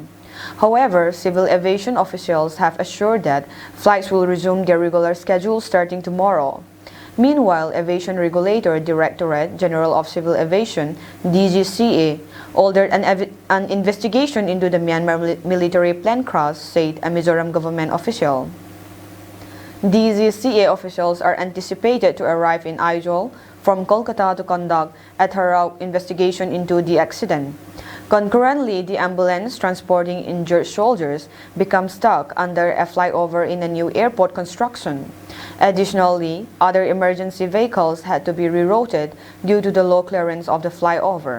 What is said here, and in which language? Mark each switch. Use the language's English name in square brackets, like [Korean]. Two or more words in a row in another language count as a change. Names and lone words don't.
[English] However, civil aviation officials have assured that flights will resume their regular schedule starting tomorrow. Meanwhile, Aviation Regulator Directorate General of Civil Aviation (DGCA) ordered an investigation into the Myanmar military plane crash, said a Mizoram government official. DGCA officials are anticipated to arrive in Aizawl from Kolkata to conduct a thorough investigation into the accident. Concurrently, the ambulance transporting injured soldiers became stuck under a flyover in a new airport construction. Additionally, other emergency vehicles had to be rerouted due to the low clearance of the flyover.